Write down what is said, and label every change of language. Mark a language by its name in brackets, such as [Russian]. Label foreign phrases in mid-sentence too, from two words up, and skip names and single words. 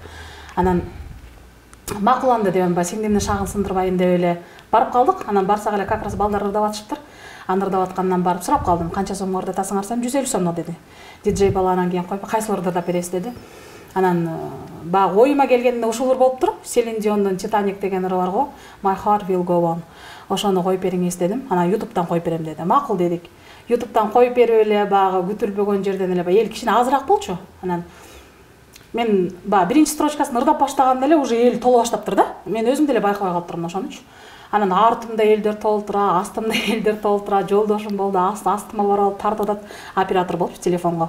[Kyrgyz] Анан макул анда деп баягы сиңдимдин шагын сындырбайын деп эле барып калдык. Анан барсак эле [Russian] как раз [Kyrgyz] балдар ырдап атышыптыр. Аны ырдап аткандан барып сурап калдым, канча сомго ырдатасың арсам 150 сомго деди. Диджей бала анан кийин коюп кайсыларды ырдап бересиз деди. Анан баягы оюма келгенде ушул ыр болуптур. Селин Диондун Титаник деген ыры бар го. [English] My heart will go on. [Kyrgyz] Ошону коюп бериңиз дедим. Анан YouTube'дан коюп берем деди. Макул дедик. YouTube'дан коюп берип эле баягы күтүлбөгөн жерден эле эл кичине азыраак болчу. Анан мен баягы биринчи строчкасын ырдап баштаганда эле уже эл толо баштаптыр да. Мен өзүм деле байкабай калыптырмын ошонучу. Анан артымда элдер толтура, астымда элдер толтура, жолдошум болду, астыма барып тартып атат, оператор болуп телефонго.